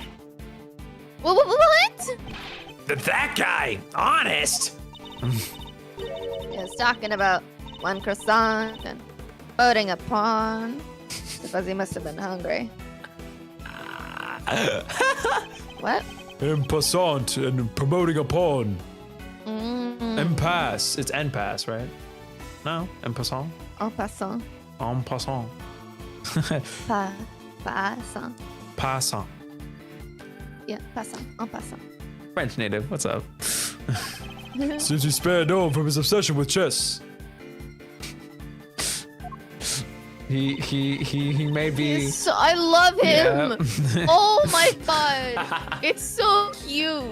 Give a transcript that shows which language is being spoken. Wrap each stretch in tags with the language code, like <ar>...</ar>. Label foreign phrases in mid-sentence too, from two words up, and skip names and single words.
<en>What? That guy, honest. He was talking about one croissant and voting a pawn. Suppose he must have been hungry. What?</en> <fr>En passant</fr> <en>and promoting a pawn. Impasse. It's</en> <fr>en passe,</fr> <en>right?</en> <fr>No, en passant. En passant. En passant. Passant. Passant.</fr> <en>Yeah, passant.</en> <fr>En passant.</fr> <en>French native. What's up? Since he spared no one from his obsession with chess. He may be. I love him. Yeah. Oh my god. It's so cute.</en>